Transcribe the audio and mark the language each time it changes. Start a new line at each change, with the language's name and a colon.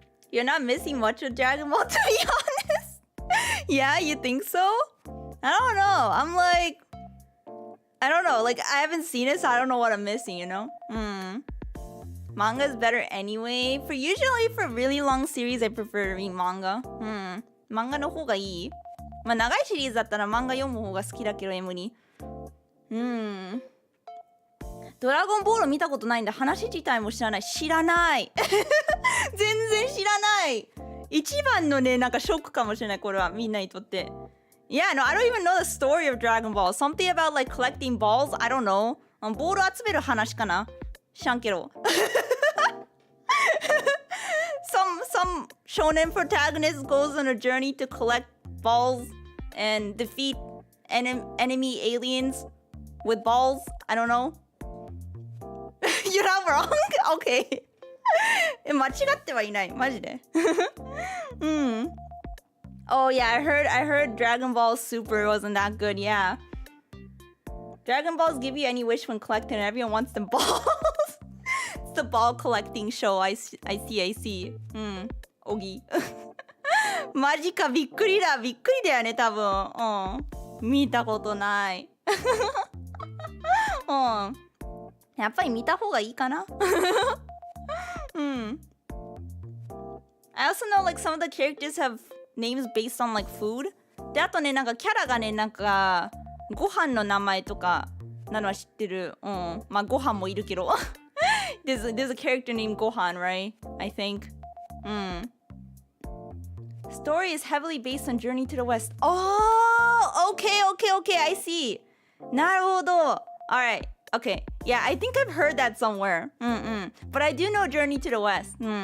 English: You're not missing much of Dragon Ball, to be honest. Yeah, you think so? I don't know. I don't know. I haven't seen it, so I don't know what I'm missing, Manga is better anyway. Usually for really long series, I prefer to read manga.
Japanese: 漫画の方がいい。長いシリーズだったら漫画読む方が好きだけど、エムリ。ドラゴンボール見たことないんだ。話自体も知らない。知らない。全然知らない。一番のね、ショックかもしれない、これは。みんなにとって。
English: Yeah, no, I don't even know the story of Dragon Ball. Something about collecting balls? I don't know.
Japanese: ボール集める話かな知らんけど。
English: Some shonen protagonist goes on a journey to collect balls and defeat enemy aliens with balls. I don't know. You're not wrong? Okay.
Japanese: 間違ってはいない。マジで。
English: Oh yeah, I heard Dragon Ball Super wasn't that good. Yeah. Dragon Balls give you any wish when collecting and everyone wants them balls. It's the ball collecting show. I see. おぎ。
Japanese: マジか、びっくりだよね、多分。見たことない。やっぱり見た方がいいかな。
English: I also know some of the characters have names based on food.
Japanese: で、あとね、キャラがね、ご飯の名前とかなのは知ってる。まあ、ご飯もいるけど。
English: there's a character named Gohan, right? I think. Story is heavily based on Journey to the West. Oh, okay, I see. なるほど.Alright, okay. Yeah, I think I've heard that somewhere. But I do know Journey to the West.